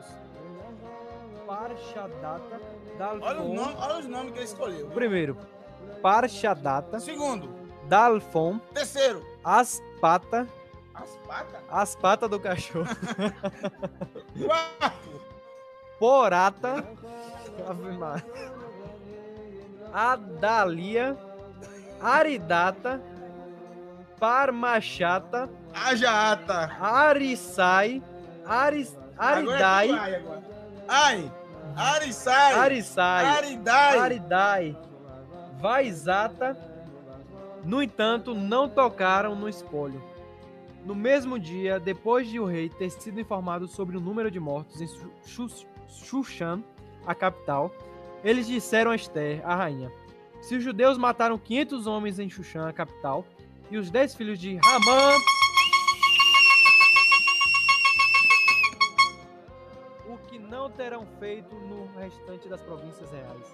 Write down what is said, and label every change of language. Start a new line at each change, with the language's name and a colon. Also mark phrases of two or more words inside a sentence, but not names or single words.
Portuguese: Parshadata, Dalfon. Olha os nomes que ele escolheu. Primeiro, Parshadata, Segundo, Dalfon, terceiro, Aspata, as patas. patas do cachorro, Quarto, Porata, Ave Maria, Adalia, Aridata, Parmachata, Ajata. Arisai, Aridai, Arisai, Arisai, Aridai. Aridai, Vaizata. No entanto, não tocaram no espólio. No mesmo dia, depois de o rei ter sido informado sobre o número de mortos em Shushan, a capital, eles disseram a Esther, a rainha: se os judeus mataram 500 homens em Shushan, a capital, e os 10 filhos de Ramã, o que não terão feito no restante das províncias reais?